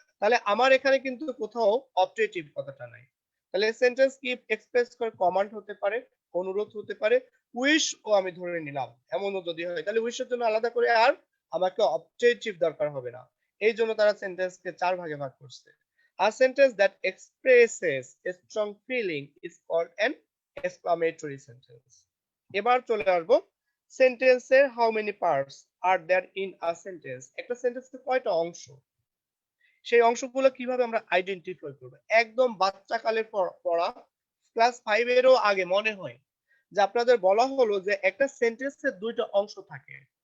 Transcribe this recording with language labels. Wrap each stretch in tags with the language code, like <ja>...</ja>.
<bn>তাহলে আমার এখানে কিন্তু কোথাও অবজেক্টিভ কথাটা নাই। তাহলে সেন্টেন্স কি এক্সপ্রেস করে? কমান্ড হতে পারে, অনুরোধ হতে পারে, উইশ ও আমি ধরে নিলাম, এমনও যদি হয় তাহলে উইশের জন্য আলাদা করে আর আমাকে অবজেক্টিভ দরকার হবে না। এই জন্য তারা সেন্টেন্সকে চার ভাগে ভাগ করছে।</bn> <en>A sentence that expresses a strong feeling is called an exclamatory sentence।</en> <bn>এবার চলে আসবো সেন্টেন্সের</bn> <en>How many parts are there in a sentence.</en> <bn>একটা সেন্টেন্সের কয়টা অংশ, সেই অংশগুলো কিভাবে আমরা আইডেন্টিফাই করব। একদম বাচ্চা কালে পড়া, ক্লাস 5 এরও আগে মনে হয় যে আপনাদের বলা হলো যে একটা সেন্টেন্সের দুইটা অংশ থাকে।</bn>